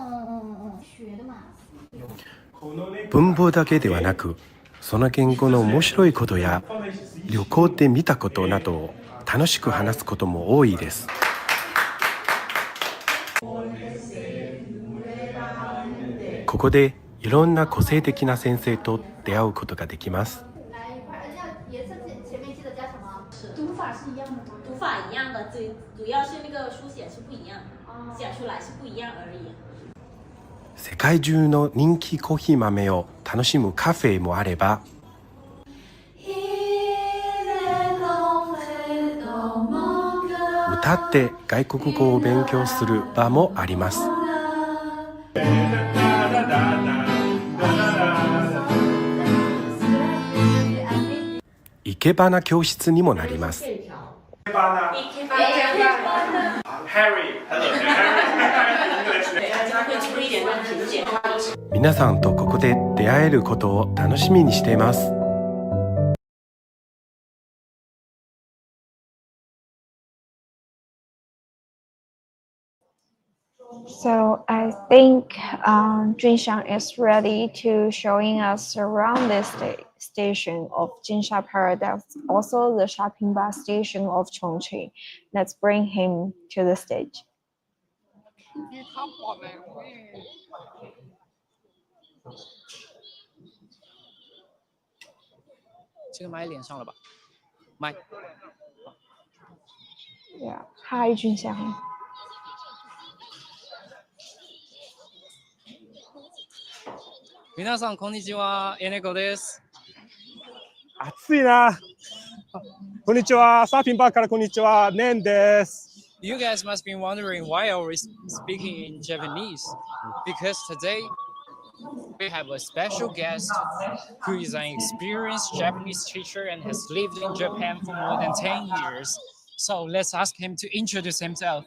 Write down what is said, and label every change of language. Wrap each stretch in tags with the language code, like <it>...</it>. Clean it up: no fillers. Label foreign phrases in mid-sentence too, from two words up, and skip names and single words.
<ja>文法だけではなく、その言語の面白いことや旅行で見たことなどを楽しく話すことも多いです。ここでいろんな個性的な先生と出会うことができます。</ja> <zh>读法是一样的吗？读法一样的，主要是那个书写是不一样的，写出来是不一样而已。</zh> <ja>世界中の人気コーヒー豆を楽しむカフェもあれば、歌って外国語を勉強する場もあります。生け花教室にもなります。皆さんとここで出会えることを楽しみにしています。</ja> <en>So I think Junxiang is ready to showing us around this station of Jinsha Paradise, also the shopping bus station of Chongqing. Let's bring him to the stage. Yeah. Hi, Junxiang.</en> <ja>皆さんこんにちは、エネコです。暑いな。こんにちは、サーフィンバーからこんにちは、ネンです。</ja> <en>You guys must be wondering why are we speaking in Japanese? Because today we have a special guest who is an experienced Japanese teacher and has lived in Japan for more than 10 years. So let's ask him to introduce himself.</en>